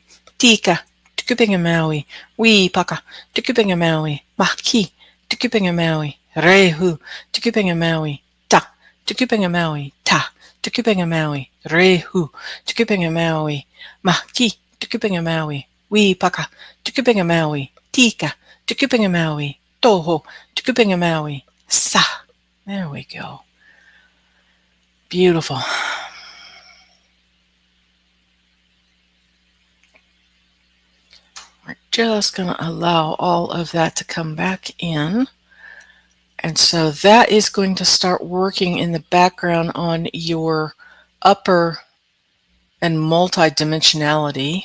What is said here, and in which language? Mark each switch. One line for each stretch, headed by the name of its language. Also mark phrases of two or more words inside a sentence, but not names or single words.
Māori: Tika, Tukipenga Maui, Wi Paka, Tukipenga Maui, Maki, Tukipenga Maui, Rehu, Tukipenga Maui, Ta, Tukipenga Maui, Ta, Tukipenga Maui, Rehu, Tukipenga Maui, Maki, Tukipenga Maui, Wi Paka, Tukipenga Maui, Tika, Tukipenga Maui, Toho, Tukipenga Maui, Sa.
English: There we go. Beautiful. We're just going to allow all of that to come back in. And so that is going to start working in the background on your upper and multidimensionality.